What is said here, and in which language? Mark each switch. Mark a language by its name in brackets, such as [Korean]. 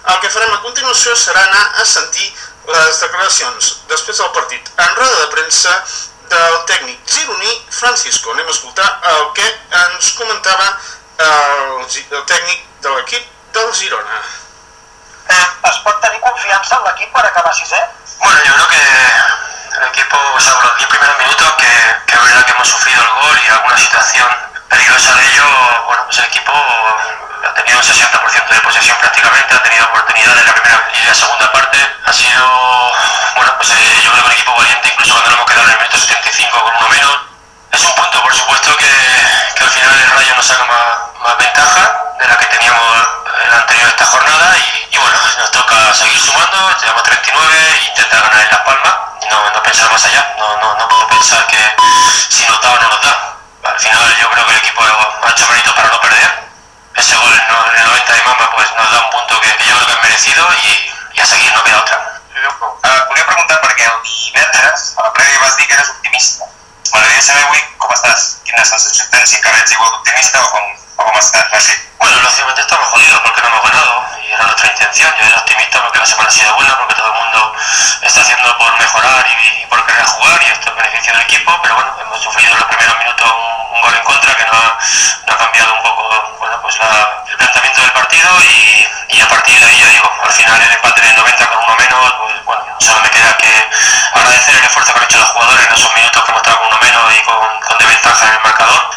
[Catalan] El que farem a continuació serà anar a sentir les declaracions després del partit en roda de premsa del tècnic gironí Francisco. Anem a escoltar el que ens comentava el tècnic de l'equip del Girona. Es pot tenir confiança en l'equip per acabar sisè? [Spanish] Bueno, yo creo que el equipo, o sea, los 10 primeros minutos, que es verdad que hemos sufrido el gol y alguna situación peligrosa de ello, bueno, pues el equipo ha tenido un 60% de posesión prácticamente, ha tenido oportunidades en la primera y la segunda parte. Ha sido, bueno, pues yo creo que un equipo valiente, incluso cuando lo hemos quedado en el minuto 75 con uno menos. Es un punto, por supuesto, que al final el Rayo nos saca más ventaja de la que teníamos en la anterior esta jornada y bueno, nos toca seguir sumando, llevamos 39 e intentar ganar en Las Palmas, no pensar más allá, no puedo pensar que si nos da o no nos da. Al final yo creo que el equipo ha hecho mérito para no perder. Ese gol en el 90 de Mamba pues nos da un punto que yo creo que es merecido y a seguir, no queda otra. [Catalan] Quería preguntar porque el divendres, a la previa vas dir que eres optimista. M'agradaria saber avui com estàs, quines sensacions tens, si encara ets igual d'optimista o com estàs, vaja. [Spanish] Bueno, lógicamente estamos jodidos porque no hemos ganado y era nuestra intención. Yo era optimista porque la semana ha sido buena, porque todo el mundo está haciendo por mejorar y por querer jugar y esto es beneficio del equipo, pero bueno, hemos sufrido en los primeros minutos un gol en contra que no ha cambiado un poco bueno, pues el planteamiento del partido y a partir de ahí, yo digo, al final el empate en el 90 con uno menos, pues bueno, solo me queda que agradecer el esfuerzo que han hecho los jugadores en esos minutos que hemos estado con uno menos y con desventaja en el marcador.